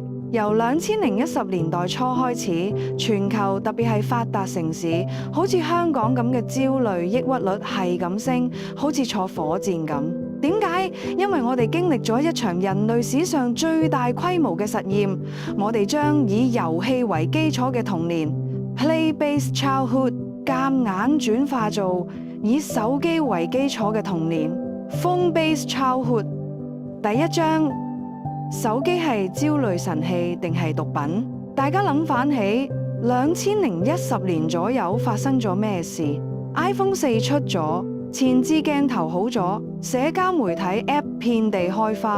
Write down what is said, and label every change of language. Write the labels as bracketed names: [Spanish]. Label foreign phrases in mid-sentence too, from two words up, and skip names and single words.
[Cantonese] 由2010年代初開始，全球特別係發達城市，好似香港咁嘅焦慮、抑鬱率係咁升，好似坐火箭咁。點解？因為我哋經歷咗一場人類史上最大規模嘅實驗，我哋將以遊戲為基礎嘅童年 [English] （play-based childhood） [Cantonese] 夾硬轉化做以手機為基礎嘅童年 [English] （phone-based childhood）。 [Cantonese] 第一章。手機係焦慮神器定係毒品？大家諗返起2010年左右發生咗咩事 ？iPhone 4出咗，前置鏡頭好咗，社交媒體 App 遍地開花。